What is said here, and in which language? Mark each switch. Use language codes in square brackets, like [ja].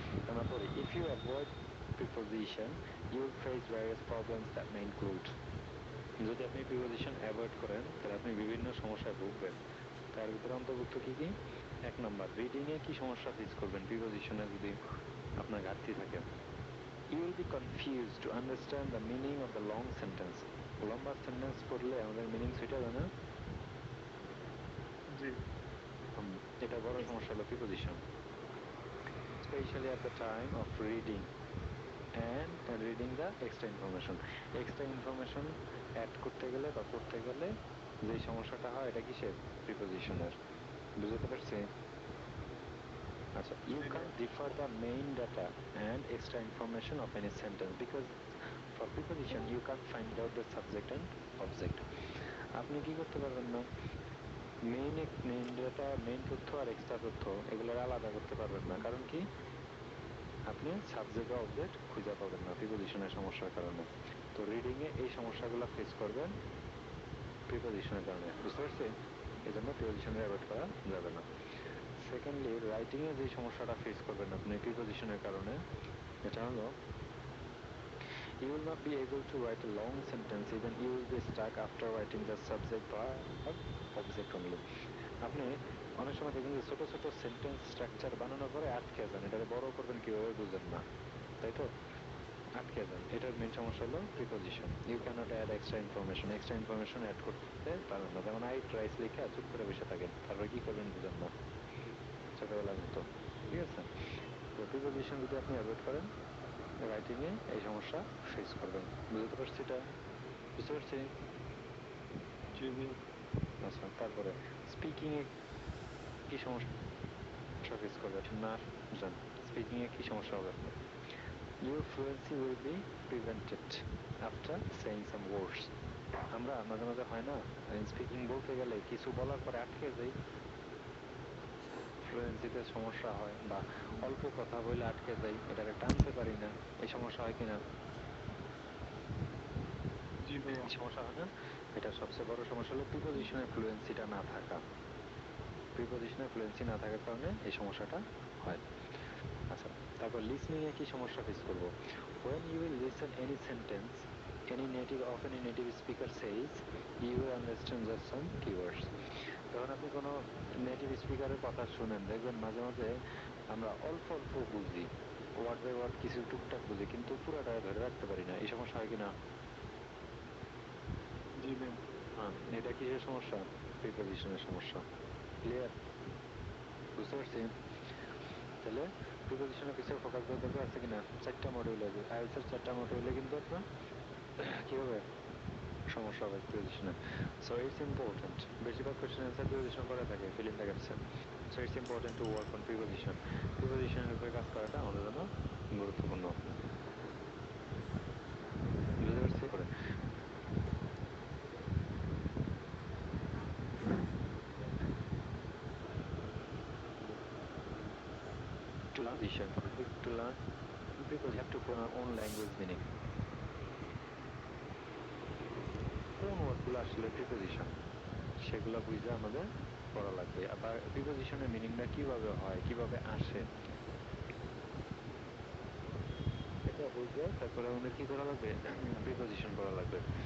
[bn] আমরা পড়ি, [en] If you avoid preposition you will face various problems that may include. [bn] যদি আপনি প্রিপোজিশন অ্যাভয়েড করেন তাহলে আপনি বিভিন্ন সমস্যায় ভুগবেন। তার ভিতরে অন্তর্ভুক্ত কি কি? 1 নম্বর, রিডিং এ কি সমস্যা ফেস করবেন প্রিপোজিশনে যদি আপনার ঘাটতি থাকে? [en] You will be confused to understand the meaning of the long sentence. [bn] লম্বা সেন্টেন্স পড়লে আমাদের মিনিং ছুটে যায় না? জি এটা বড় জি স্যার। সমস্যা হলো preposition, specially [en] at the time of reading and reading the extra information. [bn] Extra information add করতে গেলে বা পড়তে গেলে যে সমস্যাটা হয় এটা কিসের? প্রিপোজিশনের। বুঝতে পারছি? আচ্ছা, [en] you [bn] জি ভাইয়া। [en] can't differ the main data and extra information of any sentence because for preposition you can't find out the subject and object. [bn] আপনি কি করতে পারবেন না? মেইন ডেটা, মেইন তথ্য আর এক্সট্রা তথ্য এগুলোর আলাদা করতে পারবেন না। কারণ কি? আপনি সাবজেক্ট বা অবজেক্ট খুঁজে পাবেন না প্রিপোজিশনের সমস্যার কারণে। তো রিডিং এ এই সমস্যাগুলো ফেস করবেন প্রিপোজিশনের কারণে। বুঝতে পারছি? এই জন্য প্রিপোজিশনের অ্যাভয়েড করা যাবে না। সেকেন্ডলি, রাইটিং এ যে সমস্যাটা ফেস করবেন আপনি প্রিপোজিশনের কারণে, এটা হলো [en] you will not be able to write a long sentence, even you will be stuck after writing the subject verb object only. [bn] আপনি অনেক সময় দেখবেন যে ছোট ছোট সেন্টেন্স স্ট্রাকচার বানানোর পরে আটকে যান, এটারে বড় করবেন কিভাবে বুঝেন না, তাই তো? আটকে যান। এটার মেইন সমস্যা হলো preposition. [en] you can't add extra information [bn] add করতে পারেন না। যেমন আই ট্রাইস লিখে চুপ করে বসে থাকেন, তারপরে কি করবেন বুঝেন না, ছোটবেলার মতো। ঠিক আছে, তো প্রিপোজিশন যদি আপনি অ্যাভয়েড করেন রাইটিং এ এই সমস্যা ফেস করবেন। বুঝতে পারছি এটা? বুঝতে পারছি? জি ভাই। আচ্ছা, তারপরে স্পিকিং এ কি সমস্যা ফেস করবেন না বুঝেন? স্পিকিং এ কি সমস্যা হবে আপনার? [en] Your fluency will be prevented after saying some words. [bn] আমরা মাঝে মাঝে হয় না স্পিকিং বলতে গেলে কিছু বলার পরে আটকে যাই, ফ্লুয়েন্সিতে সমস্যা হয়, বা অল্প কথা বলে আটকে যাই, এটাকে টানতে পারি না, এই সমস্যা হয় কিনা? জি ভাইয়া। সমস্যা হয় না? এটা সবচেয়ে বড় সমস্যা হলো প্রিপোজিশনের ফ্লুয়েন্সিটা না থাকা। প্রিপোজিশনের ফ্লুয়েন্সি না থাকার কারণে এই সমস্যাটা হয়। আচ্ছা, তারপর লিসনিং এ কি সমস্যা ফেস করব? [en] when you will listen any sentence any native speaker says, you will understand just some keywords. [bn] যখন আপনি কোনো নেটিভ স্পিকারের কথা শুনেন, দেখবেন মাঝে মাঝে আমরা অল্প অল্প বুঝি, ওয়ার্ড বাই ওয়ার্ড কিছু টুকটাক বুঝি, কিন্তু পুরোটা ধরে রাখতে পারি না। এই সমস্যা হয় কিনা? জি ভাইয়া। এটা কিসের সমস্যা? প্রিপোজিশনের সমস্যা। ক্লিয়ার? বুঝতে পারছি? তাহলে প্রিপোজিশনের পিছনে ফোকাস দেওয়ার দরকার আছে কিনা? 4টা মডিউল আছে আইএলটিএস এর, 4টা মডিউলে কিন্তু আপনার কি হবে, সমস্যা হবে প্রিপোজিশনে। [en] so it's important, [bn] বেশিরভাগ কোশ্চেন অ্যান্সার প্রিপোজিশন করা থাকে, [en] Fill in the গ্যাপসে। So it's important to work on preposition. [bn] প্রিপোজিশনের উপরে কাজ করাটা আমাদের জন্য গুরুত্বপূর্ণ। বুঝতে পারছি? করে [en] to learn position, to learn because you have to put our own language meaning. [bn] কোন ওয়ার্ডগুলো আসলে প্রিপোজিশন সেগুলো বুঝে আমাদের পড়া লাগবে, আবার প্রিপোজিশনের মিনিংটা কিভাবে হয়, কিভাবে আসে, এটা বুঝে তারপরে আমাদের কি করা লাগবে, প্রিপোজিশন করা লাগবে।